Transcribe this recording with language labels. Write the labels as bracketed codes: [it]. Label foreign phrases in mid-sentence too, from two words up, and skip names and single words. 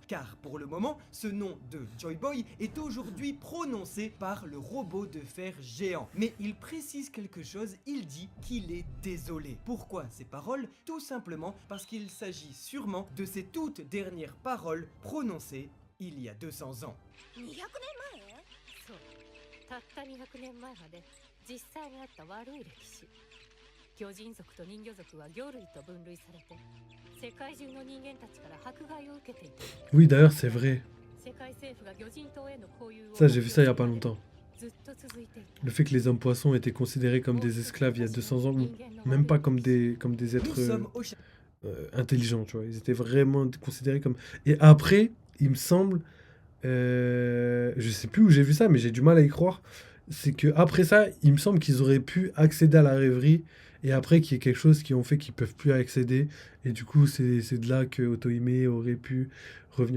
[fr] Car pour le moment, ce nom de Joy Boy est aujourd'hui prononcé par le robot de fer géant. Mais il précise quelque chose, il dit qu'il est désolé. Pourquoi ces paroles? Tout simplement parce qu'il s'agit sûrement de ses toutes dernières paroles prononcées il y a 200 ans. [ja] たった200年前まで実際にあった悪い歴史。巨人族と人魚族は魚類と分類されて世界中の人間たちから迫害を受けていた。 [fr] Oui, d'ailleurs, c'est vrai. [ja] 世界政府が魚人島への交友を [fr] Ça, j'ai vu ça il y a pas longtemps. [ja] ずっと続いていた。 [fr] Le fait que les hommes poissons étaient considérés comme des esclaves il y a 200 ans, même pas comme des Nous êtres sommes au intelligents, tu vois. Ils étaient vraiment considérés comme... Et après, il me semble, je sais plus où j'ai vu ça, mais j'ai du mal à y croire, c'est que après ça, il me semble qu'ils auraient pu accéder à la rêverie, et après qu'il y ait quelque chose qui ont fait qu'ils peuvent plus accéder, et du coup, c'est de là que Otohime aurait pu revenir.